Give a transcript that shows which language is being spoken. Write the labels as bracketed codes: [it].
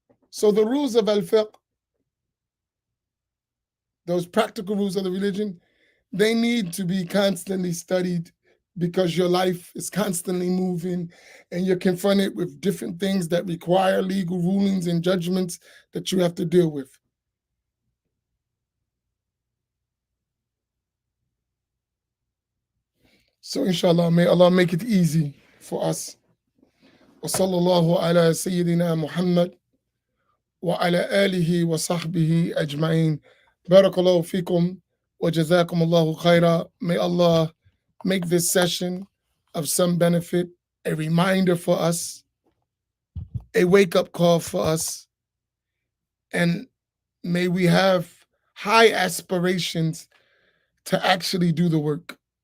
[en] So the rules of al-fiqh, those practical rules of the religion, they need to be constantly studied because your life is constantly moving and you're confronted with different things that require legal rulings and judgments that you have to deal with. So inshallah, may Allah make it easy for us. [ar] وصلى الله على سيدنا محمد وعلى آله وصحبه أجمعين. بارك الله فيكم وجزاكم الله خيرا. [en] May Allah make this session of some benefit, a reminder for us, a wake-up call for us, and may we have high aspirations to actually do the work.